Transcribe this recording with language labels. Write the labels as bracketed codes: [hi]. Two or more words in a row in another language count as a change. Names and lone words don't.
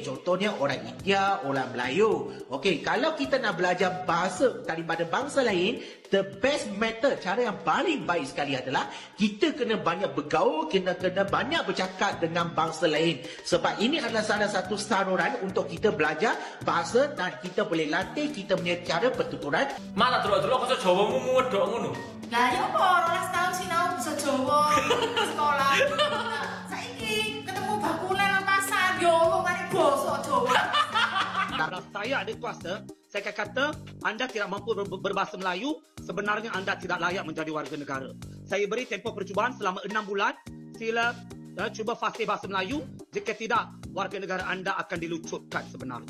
[ms] Contohnya orang India, orang Melayu. Okey, kalau kita nak belajar bahasa daripada bangsa lain, [en] the best method, [ms] cara yang paling baik sekali adalah kita kena banyak bergaul, kena banyak bercakap dengan bangsa lain. Sebab ini adalah salah satu saluran untuk kita belajar bahasa dan kita boleh latih kita punya cara pertuturan. [jv] Mana terus aku coba ngedok ngono. Lah ya apa 12 tahun sinau bisa Jawa sekolah. Saiki ketemu bakule nang pasar yo ngomong mari basa Jawa. [ms] Kalau saya ada kuasa, saya akan kata anda tidak mampu berbahasa Melayu, sebenarnya anda tidak layak menjadi warga negara. Saya beri tempoh percubaan selama 6 bulan. Sila cuba fasih bahasa Melayu. Jika tidak, warga negara anda akan dilucutkan sebenarnya.